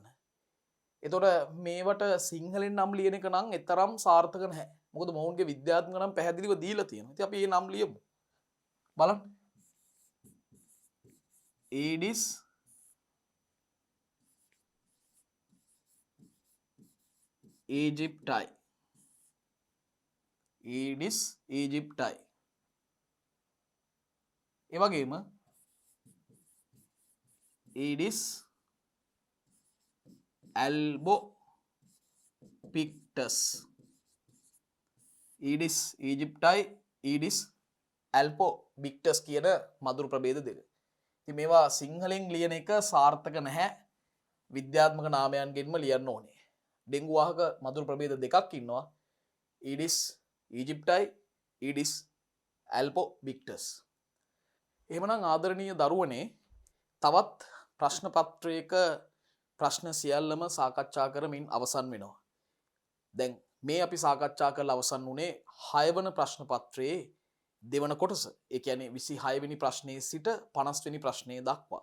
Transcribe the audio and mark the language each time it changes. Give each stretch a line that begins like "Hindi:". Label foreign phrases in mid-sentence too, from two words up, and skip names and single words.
Sinhala: එතකොට මේවට සිංහලෙන් නම් ලියන එක නම් එතරම් සාර්ථක නැහැ. මොකද මොවුන්ගේ විද්‍යාත්මක නම් පැහැදිලිව දීලා තියෙනවා. ඉතින් අපි මේ නම් ලියමු. බලන්න. ඒඩිස් Egypti. Aedes aegypti. ඒ වගේම Aedes albopictus. Aedes aegypti, Aedes albopictus කියන මදුරු ප්‍රභේද දෙක. ඉතින් මේවා සිංහලෙන් ලියන එක සාර්ථක නැහැ. විද්‍යාත්මක නාමයන්ගෙන්ම ලියන්න ඕනේ. ඩෙන්ගු වාහක මදුරු ප්‍රභේද දෙකක් ඉන්නවා. Aedes aegypti, Aedes albopictus. එහෙමනම් ආදරණීය දරුවනේ තවත් ප්‍රශ්න පත්‍රයක ප්‍රශ්න සියල්ලම සාකච්ඡා කරමින් අවසන් වෙනවා. දැන් මේ අපි සාකච්ඡා කරලා අවසන් වුණේ 6 වන ප්‍රශ්න පත්‍රයේ දෙවන කොටස. ඒ කියන්නේ 26 වෙනි ප්‍රශ්නයේ සිට 50 වෙනි ප්‍රශ්නය දක්වා.